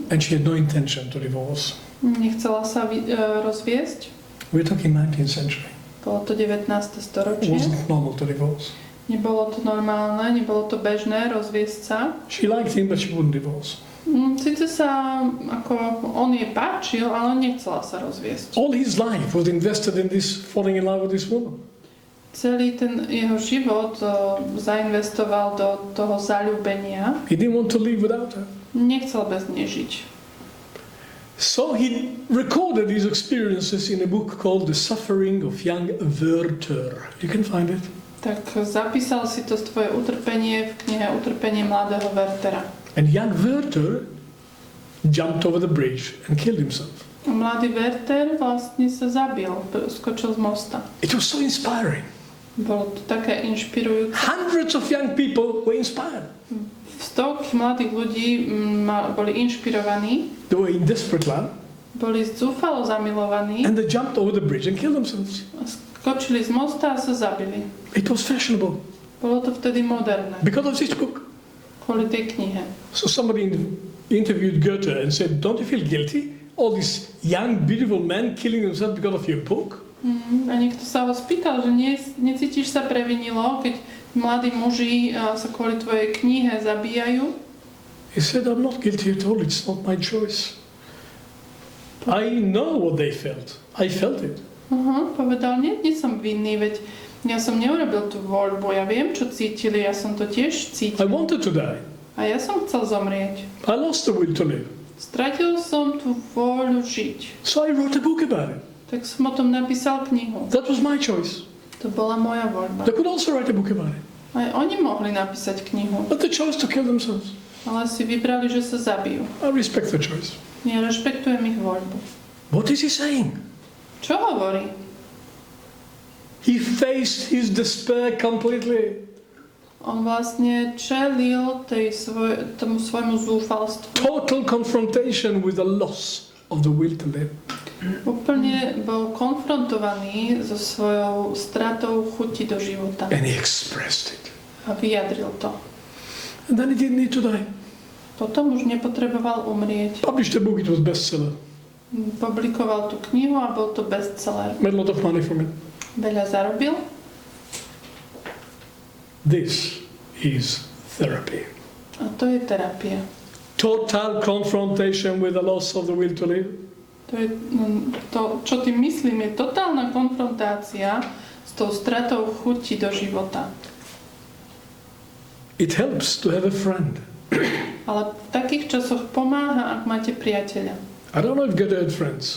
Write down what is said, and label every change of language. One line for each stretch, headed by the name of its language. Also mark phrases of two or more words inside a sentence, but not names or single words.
English: and she had no intention to divorce.
Slovak: Nechcela sa rozviesť.
English: We're talking 19th century.
Slovak: Bolo to 19.
English: It
Slovak: storočie.
English: wasn't normal to divorce.
Slovak: Nebolo to normálne, nebolo to bežné rozviesť sa.
English: She liked him, but she wouldn't divorce.
Slovak: Sice sa, ako on jej páčil, ale nechcela sa rozviesť.
English: All his life was invested in this falling in love with this woman.
Slovak: Celý ten jeho život zainvestoval do toho zaľúbenia.
English: He didn't want to live without her.
Slovak: Nechcel bez nej žiť.
English: So he recorded his experiences in a book called The Suffering of Young Werther. You can find it.
Slovak: Tak zapísal si to svoje utrpenie v knihe Utrpenie mladého Werthera.
English: And young Werther jumped over the bridge and killed himself.
Slovak: A mladý Werther vlastne sa zabil, skočil z mosta.
English: It was so inspiring.
Slovak: Bolo to také inšpirujúce.
English: Hundreds of young people were inspired.
Slovak: Stovky mladých ľudí boli inšpirovaní,
English: They were in desperate love
Slovak: boli zúfalo zamilovaní
English: and they jumped over the bridge and killed themselves.
Slovak: a skočili z mosta a sa zabili.
English: It was fashionable
Slovak: Bolo to vtedy moderné,
English: because of this book.
Slovak: kvôli tej knihe.
English: So somebody interviewed Goethe and said, don't you feel guilty? All these young, beautiful men killing themselves because of your book?
Slovak: A niekto sa ho spýtal, že necítiš sa previnilo, keď mladí muži sa kvôli tvojej knihe zabíjajú?
English: He said, I'm not guilty at all. It's not my choice. I know what they felt. I felt it.
Slovak: Povedal, nie som vinný, veď ja som neurobil tú voľbu, ja viem, čo cítili, ja som to tiež cítil.
English: I wanted to die.
Slovak: A ja som chcel zomrieť.
English: I lost the will to live.
Slovak: Stratil som tú vôľu žiť.
English: So I wrote a book about it.
Slovak: Tak som o tom napísal knihu.
English: That was my choice.
Slovak: To bola moja voľba.
English: They could also write a book about it.
Slovak: Aj oni mohli napísať knihu,
English: But they chose to kill themselves.
Slovak: ale si vybrali, že sa zabijú.
English: I respect the choice.
Slovak: Ja rešpektujem ich voľbu.
English: What is he saying?
Slovak: Čo hovorí?
English: He faced his despair completely.
Slovak: On vlastne čelil tomu svojmu zúfalstvu.
English: Total confrontation with the loss of the will to live.
Slovak: Úplne bol konfrontovaný so svojou stratou chuti do života.
English: And he expressed it.
Slovak: A vyjadril to.
English: And then he didn't need to die.
Slovak: Potom už nepotreboval umrieť.
English: Published a book, it was bestseller.
Slovak: Publikoval tú knihu a bol to bestseller.
English: Made a lot of money from it.
Slovak: Veľa zarobil.
English: This is therapy.
Slovak: A to je terapia.
English: Total confrontation with the loss of the will to live.
Slovak: To je to, čo tým myslím, je totálna konfrontácia s tou stratou chuti do života.
English: It helps to have a friend.
Slovak: Ale v takých časoch pomáha, ak máte priateľa.
English: I don't know if Goethe had friends